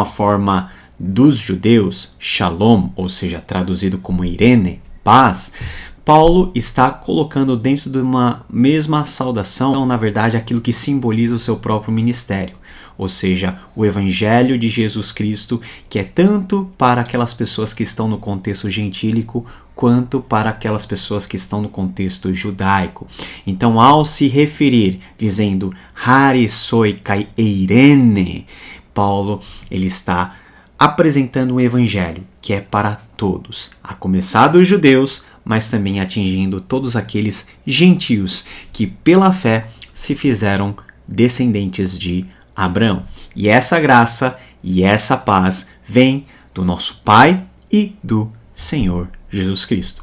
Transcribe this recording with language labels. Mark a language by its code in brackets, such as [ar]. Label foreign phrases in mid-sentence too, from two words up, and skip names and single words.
[pt] forma dos judeus, Shalom, ou seja, traduzido como Eirene, paz, Paulo está colocando dentro de uma mesma saudação, na verdade, aquilo que simboliza o seu próprio ministério, ou seja, o Evangelho de Jesus Cristo, que é tanto para aquelas pessoas que estão no contexto gentílico, quanto para aquelas pessoas que estão no contexto judaico. Então, ao se referir, dizendo, [el] Χάρις σοι καὶ εἰρήνη, [pt] Paulo ele está apresentando um evangelho que é para todos, a começar dos judeus, mas também atingindo todos aqueles gentios que pela fé se fizeram descendentes de Abraão. E essa graça e essa paz vem do nosso Pai e do Senhor Jesus Cristo.